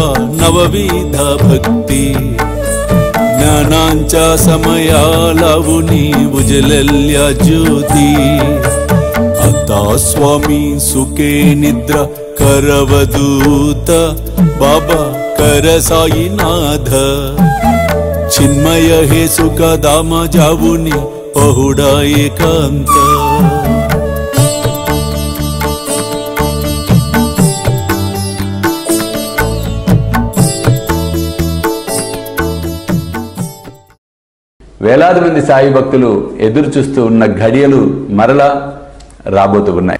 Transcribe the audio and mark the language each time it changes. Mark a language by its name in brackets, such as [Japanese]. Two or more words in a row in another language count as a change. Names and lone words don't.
[Marathi] नवविध भक्ति ज्ञानांच्या समया लावुनी उजलल्या ज्योती आता स्वामी सुखे निद्रा करवदूत बाबा कर साईनाथ चिन्मय हे सुख दाम जावुनी पहुडा एकांत [Telugu] వేలాది మంది సాయి భక్తులు ఎదురు చూస్తూ ఉన్న ఘడియలు మరలా రాబోతూ ఉన్నాయి.